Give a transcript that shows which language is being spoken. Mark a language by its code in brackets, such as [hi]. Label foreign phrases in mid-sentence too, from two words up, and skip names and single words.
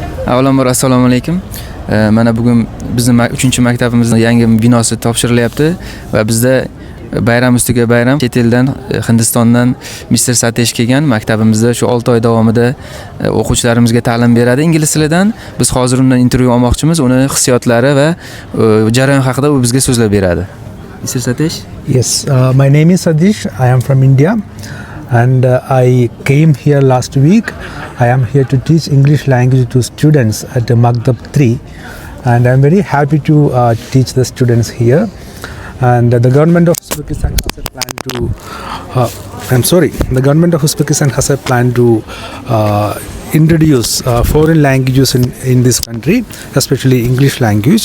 [uz] Avvalambor assalomu alaykum. Mana bugun bizning 3-maktabimizning yangi binosi topshirilyapti va bizda bayram ustiga bayram chet eldan Hindistondan Mr. Satesh kelgan maktabimizda shu 6 oy davomida o'quvchilarimizga ta'lim beradi ingliz tilidan. Biz hozir undan intervyu olmoqchimiz. Uni hissiyotlari va jarayon haqida u bizga so'zlab beradi. Mr. Satesh? [en] Yes, my name is Sadish. I am from India and I came here last week. I am here to teach English language to students at the Maktab 3 and I am very happy to teach the students here. And the government of Uzbekistan has a plan to the government of Uzbekistan has a plan to introduce foreign languages in this country, especially English language.